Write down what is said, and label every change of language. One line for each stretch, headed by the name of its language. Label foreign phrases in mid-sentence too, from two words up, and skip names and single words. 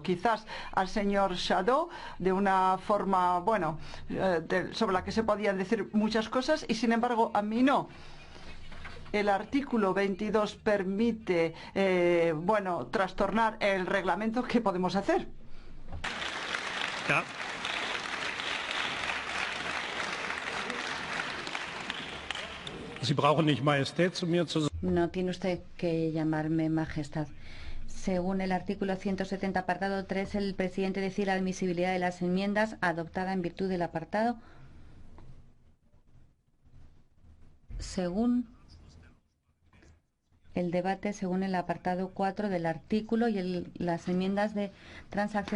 Spanish: Quizás al señor Jadot de una forma, bueno, sobre la que se podían decir muchas cosas y sin embargo a mí no. El artículo 22 permite, bueno, trastornar el reglamento. ¿Qué podemos hacer?
German: Ja. Sie brauchen nicht Majestät zu mir zu sagen.
Spanish: No tiene usted que llamarme majestad. Según el artículo 170, apartado 3, el presidente decide la admisibilidad de las enmiendas adoptada en virtud del apartado. Según el debate, según el apartado 4 del artículo y las enmiendas de transacción.